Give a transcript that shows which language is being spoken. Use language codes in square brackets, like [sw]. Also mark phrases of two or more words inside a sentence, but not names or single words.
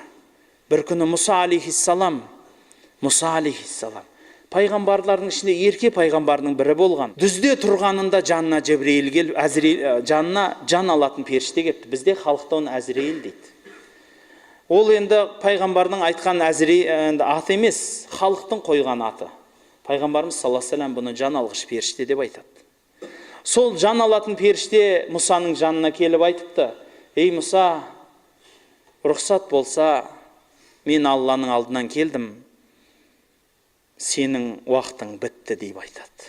[kk] Бір күні Мұса алейхиссалам, пайғамбарлардың ішінде ерке пайғамбардың бірі болған. Дүзде тұрғанында жанына Жебірейіл келіп, жанына жан алатын періште келіпті. Бізде халықта оны Әзірейіл дейді. Ол енді пайғамбардың айтқан Әзірейіл аты емес, халықтың қойған аты. Пайғамбарымыз [ar] صلى الله عليه وسلم [kk] бұны жан алғыш періште деп айтады. Сол жан алатын періште Мұсаның жанына келіп айтыпты: ей Мұса, рұқсат болса, мен Алланың алдынан келдім, сенің уақытың бітті деп айтады.